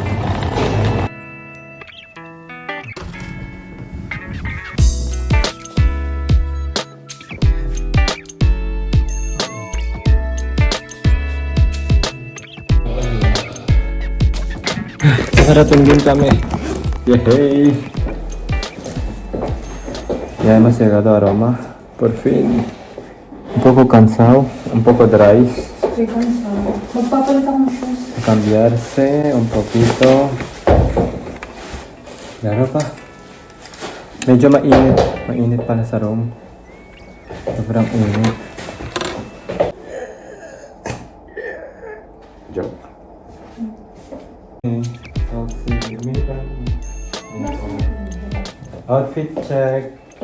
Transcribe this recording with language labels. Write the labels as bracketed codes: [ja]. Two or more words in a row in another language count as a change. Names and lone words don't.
[tl] Nakarating din kami. Yay! [es] Ya hemos llegado a Roma, por fin. Un poco cansado, un poco dry. Estoy cansado. [tl] Magpapalit akong shoes. [es] Cambiarse un poquito. [tl] Laro pa. Medyo mainit. Mainit pala sa Rome. Sobrang init. Joke. [en] Outfit check.